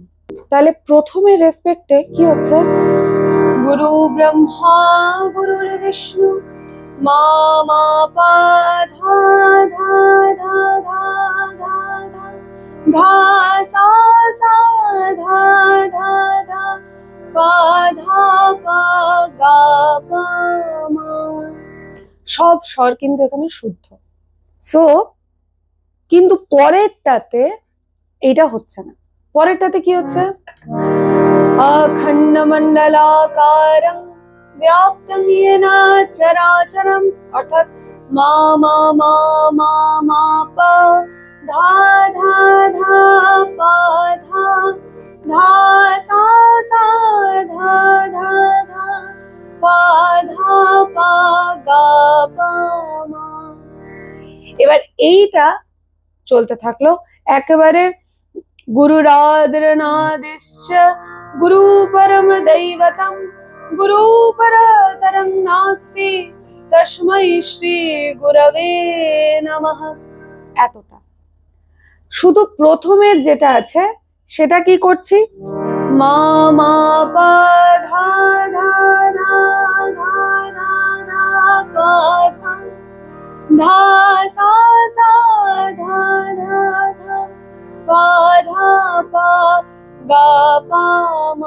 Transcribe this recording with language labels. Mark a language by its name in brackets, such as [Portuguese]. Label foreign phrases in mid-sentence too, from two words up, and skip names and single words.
[Bangla] তাহলে প্রথমে রেসপেক্টে কি হচ্ছে, [Sanskrit] গুরু ব্রহ্মা গুরুর বিষ্ণু মা মা পা ধা ধা ধা ধা ধা ধা ধা সা সা ধা ধা ধা পা ধা পা গা পা মা। [Bangla] সব স্বর কিন্তু এখানে শুদ্ধ। সো কিন্তু পরেরটাতে এটা হচ্ছে না। পরেরটাতে কি হচ্ছে, [Sanskrit] अखण्डमण्डलाकारं व्याप्तं येन चराचरं, অর্থাৎ মা মা মা মা মা পা ধা ধা ধা পা ধা ধা সা সা ধা ধা ধা পা ধা পা গা পা মা। [Bangla] এবার এইটা চলতে থাকলো একেবারে, [Sanskrit] गुरुरादरनादिश्च गुरु परम दैवतं गुरु परतरं नास्ति तस्मै श्री गुरवे नमः। [Bangla] এতটা। শুধু প্রথমের যেটা আছে সেটা কি করছি, মা মা পা ধা ধা ধা ধা ধা ধা পা ধা ধা সা সা ধা ধা ধা পা ধা পা গা পা মা।